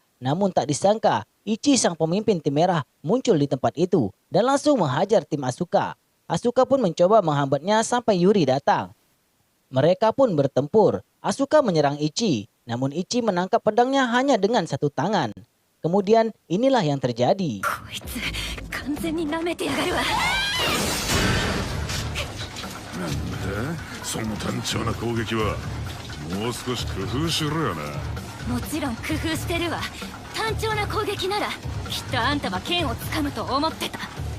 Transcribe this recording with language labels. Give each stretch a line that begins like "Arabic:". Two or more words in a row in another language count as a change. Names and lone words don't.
Indonesian: Namun tak disangka, Ichi sang pemimpin tim merah muncul di tempat itu dan langsung menghajar tim Asuka. Asuka pun mencoba menghambatnya sampai Yuri datang. Mereka pun bertempur. Asuka menyerang Ichi, namun Ichi menangkap pedangnya hanya dengan satu tangan. Kemudian inilah yang terjadi.
Japanese: その単調な攻撃はもう少し工夫しろよな。もちろん工夫してるわ。単調な攻撃ならきっとあんたは剣をつかむと思ってた。